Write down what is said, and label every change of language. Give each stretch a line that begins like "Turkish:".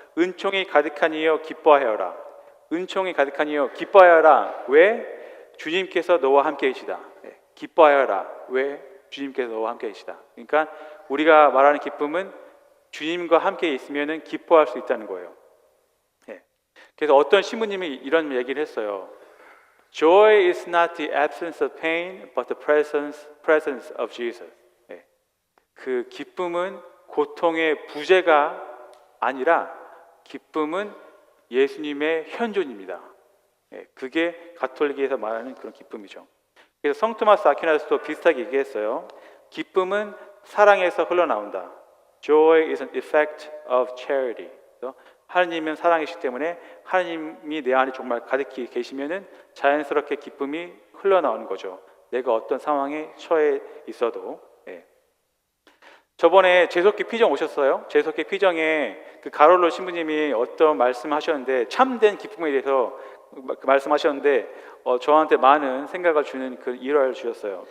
Korean: 은총이 가득한 이여 기뻐하여라. 은총이 가득한 이여 기뻐하여라. 왜? 주님께서 너와 함께 계시다. 기뻐하여라. 왜? 주님께서 너와 함께 계시다. 그러니까 우리가 말하는 기쁨은 주님과 함께 있으면은 기뻐할 수 있다는 거예요. 그래서 어떤 신부님이 이런 얘기를 했어요.
English: Joy is not the absence of pain, but the presence of Jesus.
Korean: 그 기쁨은 고통의 부재가 아니라 기쁨은 예수님의 현존입니다. 그게 가톨릭에서 말하는 그런 기쁨이죠. 그래서 성 토마스 아퀴나스도 비슷하게 얘기했어요. 기쁨은 사랑에서 흘러나온다.
English: Joy is an effect of charity.
Korean: 하나님은 사랑이시기 때문에 하나님이 내 안에 정말 가득히 계시면은 자연스럽게 기쁨이 흘러나오는 거죠. 내가 어떤 상황에 처해 있어도. 저번에 제석기 피정 오셨어요? 제석기 피정에 그 가롤로 신부님이 어떤 말씀하셨는데 참된 기쁨에 대해서 말씀하셨는데 저한테 많은 생각을 주는 그 일화를 주셨어요.